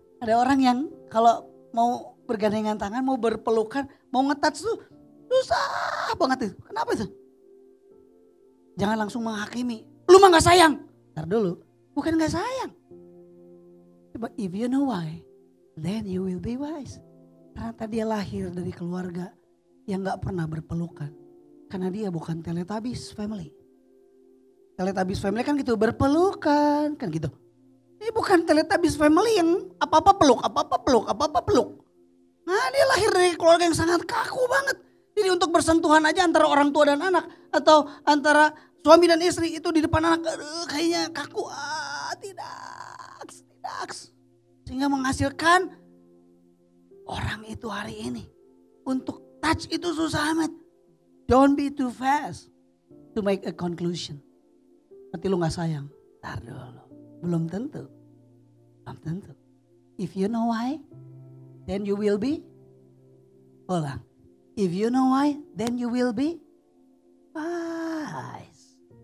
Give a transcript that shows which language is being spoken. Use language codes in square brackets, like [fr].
[id] Ada orang yang kalau mau bergandengan tangan, mau berpelukan, mau nge-touch tuh susah banget itu. Kenapa itu? Jangan langsung menghakimi. Lu mah gak sayang. Ntar dulu, bukan gak sayang. [en] But if you know why, then you will be wise. [id] Ternyata dia lahir dari keluarga yang gak pernah berpelukan. Karena dia bukan Teletubbies family. Teletubbies family kan gitu, berpelukan kan gitu. Ini bukan Teletubbies family yang apa-apa peluk. Nah, dia lahir dari keluarga yang sangat kaku banget. Jadi untuk bersentuhan aja antara orang tua dan anak atau antara suami dan istri itu di depan anak kayaknya kaku. Tidak. Sehingga menghasilkan orang itu hari ini. Untuk touch itu susah amat. Don't be too fast to make a conclusion. Berarti lu gak sayang. Tar dulu. Belum tentu. [en] If you know why, then you will be. Ulang. If you know why, then you will be wise.